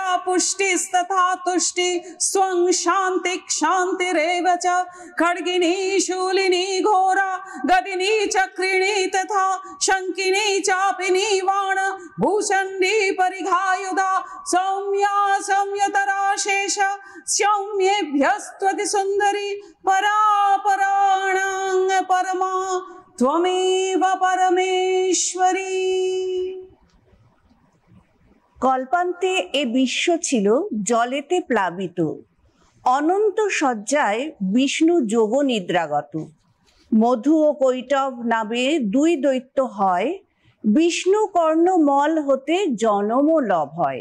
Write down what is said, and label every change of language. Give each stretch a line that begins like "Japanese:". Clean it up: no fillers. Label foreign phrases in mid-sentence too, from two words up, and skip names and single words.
Sanskrit: पुष्टिस्तथा तुष्टि स्वं शान्ति क्षान्तिरेव च खड्गिनी शूलिनी घोरा गदिनी चक्रिणी तथा शङ्किनी चापिनी वाण भूषण्डी परिघायुधा सौम्या सौम्यतरा शेष सौम्येभ्यस्त्वति सुन्दरी परापराणां परमा त्वमेव परमेश्वरी।
Bangla: কল্পান্তে এ বিশ্ব ছিল জলেতে প্লাবিত, অনন্ত শয্যায় বিষ্ণু যোগ নিদ্রাগত। মধু ও কৈটব নামে দুই দৈত্য হয়, বিষ্ণু কর্ণমল হতে জনম লভ হয়।